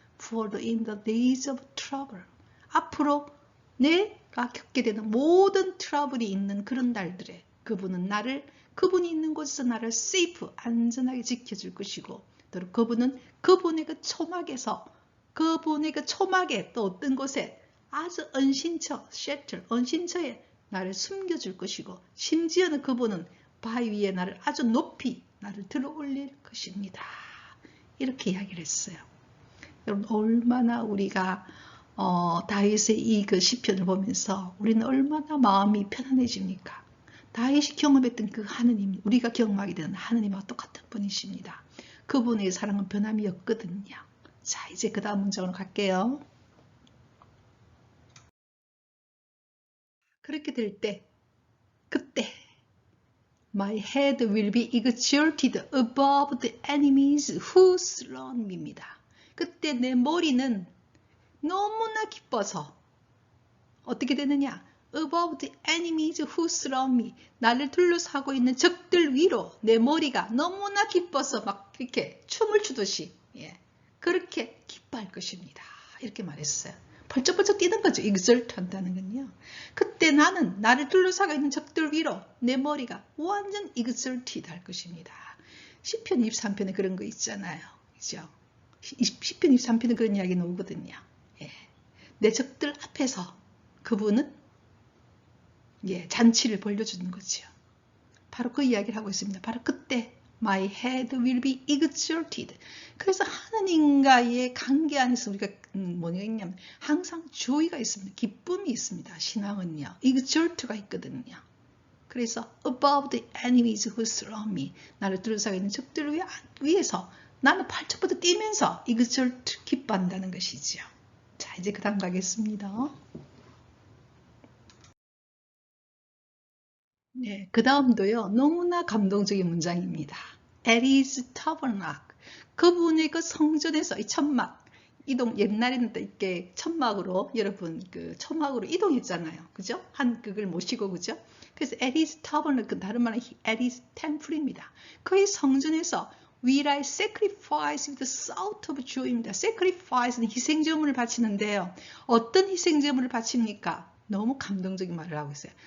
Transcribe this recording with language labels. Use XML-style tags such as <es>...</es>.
<en>For in the days of trouble.</en> <ko>앞으로 내가 겪게 되는 모든 트러블이 있는 그런 날들에 그분이 있는 곳에서 나를 세이프, 안전하게 지켜줄 것이고, 또 그분은 그분의 그 초막에서, 그분의 그 초막에 또 어떤 곳에 아주 언신처, 쉘터, 언신처에 나를 숨겨줄 것이고, 심지어는 그분은 바위 위에 나를 아주 높이 나를 들어 올릴 것입니다. 이렇게 이야기를 했어요. 여러분, 얼마나 우리가 다윗의 이 그 시편을 보면서 우리는 얼마나 마음이 편안해집니까? 다윗이 경험했던 그 하느님, 우리가 경험하게 되는 하느님과 똑같은 분이십니다. 그분의 사랑은 변함이 없거든요. 자, 이제 그 다음 문장으로 갈게요. 그렇게 될 때, 그때</ko> <en>My head will be exalted above the enemies who surround me입니다.</en> <ko>그때 내 머리는 너무나 기뻐서 어떻게 되느냐?</ko> <en>Above the enemies who surround me.</en> <ko>나를 둘러싸고 있는 적들 위로 내 머리가 너무나 기뻐서 막 이렇게 춤을 추듯이 그렇게 기뻐할 것입니다. 이렇게 말했어요. 벌쩍벌쩍 뛰는 거죠. exalt 한다는 건요. 그때 나를 둘러싸고 있는 적들 위로 내 머리가 완전 exalted 할 것입니다. 시편 23편에 그런 거 있잖아요. 그죠? 시편 23편에 그런 이야기 나오거든요. 내 적들 앞에서 그분은 잔치를 벌려주는 거죠. 바로 그 이야기를 하고 있습니다. 바로 그때</ko> <en>My head will be exalted.</en> <ko>그래서 하나님과의 관계 안에서 우리가 뭐가 있냐면 항상 조이가 있습니다. 기쁨이 있습니다. 신앙은요. exalt가 있거든요. 그래서</ko> <en>above the enemies who surround me.</en> <ko>나를 둘러싸고 있는 적들 위에서 나는 팔척부터 뛰면서 exalt 기뻐한다는 것이죠. 자, 이제 그 다음 가겠습니다. 그 다음도요, 너무나 감동적인 문장입니다.</ko> <en>At his tabernacle.</en> <ko>그분의 그 성전에서 이 천막, 옛날에는 또 이렇게 천막으로, 여러분, 그 천막으로 이동했잖아요. 그죠? 그걸 모시고, 그죠? 그래서</ko> <en>at his tabernacle,</en> <ko>다른 말은</ko> <en>at his temple입니다.</en> <ko>그의 성전에서</ko> <en>will I sacrifice with the shout of joy입니다.</en> <ko>sacrifice는 희생제물을 바치는데요. 어떤 희생제물을 바칩니까? 너무 감동적인 말을 하고 있어요.</ko>